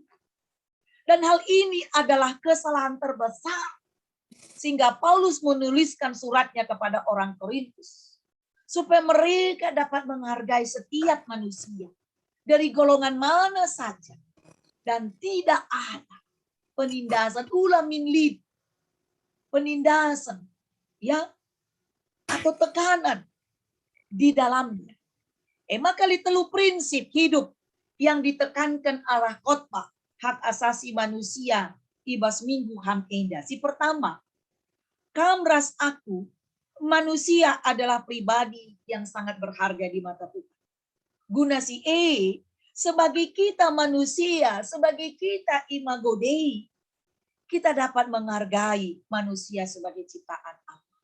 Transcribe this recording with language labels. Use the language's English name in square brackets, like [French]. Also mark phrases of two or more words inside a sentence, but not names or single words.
[Indonesian] Dan hal ini adalah kesalahan terbesar. Sehingga Paulus menuliskan suratnya kepada orang Korintus. Supaya mereka dapat menghargai setiap manusia. Dari golongan mana saja. Dan tidak ada penindasan. [Batak Karo] Ulah min lid. [Indonesian] Penindasan. Ya. Atau tekanan. Di dalamnya. Maka telu prinsip hidup. Yang ditekankan arah khotbah. Hak asasi manusia. [Batak Karo] Ibas minggu HAM Enda. [Indonesian] Si pertama. [Batak Karo] Kamras aku, [Indonesian] manusia adalah pribadi yang sangat berharga di mata Tuhan. Guna si sebagai kita manusia, sebagai kita [Latin] imago Dei, [Indonesian] kita dapat menghargai manusia sebagai ciptaan Allah.